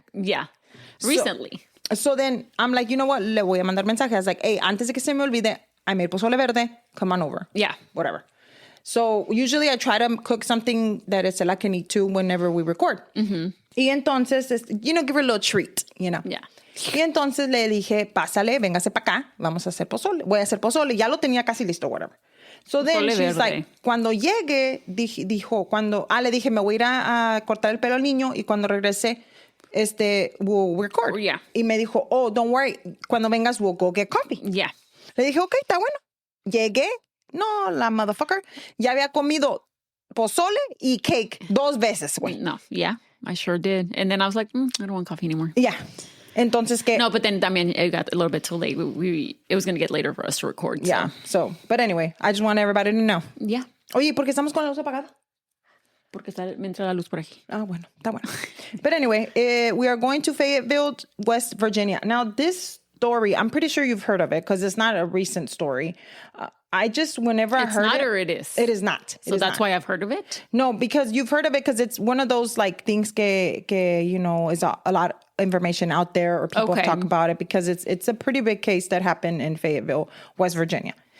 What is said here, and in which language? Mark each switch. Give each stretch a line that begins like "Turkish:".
English: Yeah. Recently. So then I'm like, you know what?
Spanish: Le voy a mandar mensaje.
English: I was like, hey,
Spanish: antes de que se me olvide,
English: I made pozole verde. Come on over. Yeah. Whatever. So usually I try to cook something that Estela can eat too whenever we record. Mm-hmm.
Spanish: Y entonces,
English: give her a little treat, you know. Yeah.
Spanish: Y entonces le dije, pásale, véngase para acá, vamos a hacer pozole. Voy a hacer pozole. Ya lo tenía casi listo,
English: whatever. So then
Spanish: Pozole
English: she's
Spanish: like, cuando llegue, le dije, me voy a ir a cortar el pelo al niño y cuando regrese,
English: we'll record. Oh, yeah.
Spanish: Y me dijo,
English: oh, don't worry,
Spanish: cuando vengas,
English: we'll go get coffee. Yeah.
Spanish: Le dije, ok, está bueno. Llegué, no, la motherfucker, ya había comido pozole y cake 2 veces, güey.
English: No, yeah, I sure did. And then I was like, I don't want coffee anymore.
Spanish: Yeah. Entonces, ¿qué?
English: No, but then, I mean, it got a little bit too late. It was going to get later for us to record. Yeah, but anyway, I just want everybody to know. Yeah.
Spanish: Oye, ¿por qué estamos con la luz apagada? Porque me entra la luz por aquí. Ah, bueno, está bueno.
English: But anyway, we are going to Fayetteville, West Virginia. Now, this story, I'm pretty sure you've heard of it because it's not a recent story. Whenever I heard it. It's not or it is? It is not. So that's why I've heard of it? No, because you've heard of it because it's one of those like things que you know, is a lot of information out there or people talk about it because it's a pretty big case that happened in Fayetteville, West Virginia.